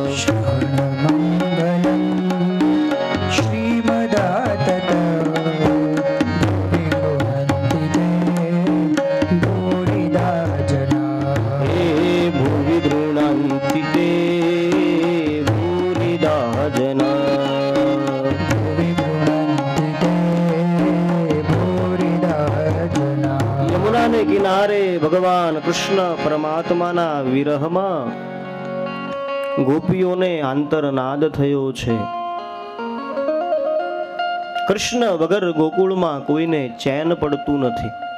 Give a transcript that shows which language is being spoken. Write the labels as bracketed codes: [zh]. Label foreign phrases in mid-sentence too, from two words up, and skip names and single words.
[sa] श्रवणमङ्गलं श्रीमदाततं भुवि गृह्णन्ति ते भूरिदा जना. हे भुवि गृह्णन्ति ते भूरिदा जना. [gu] કિનારે ભગવાન કૃષ્ણ પરમાત્માના વિરહમાં ગોપીઓને આંતરનાદ થયો છે. કૃષ્ણ વગર ગોકુળમાં કોઈને ચેન પડતું નથી.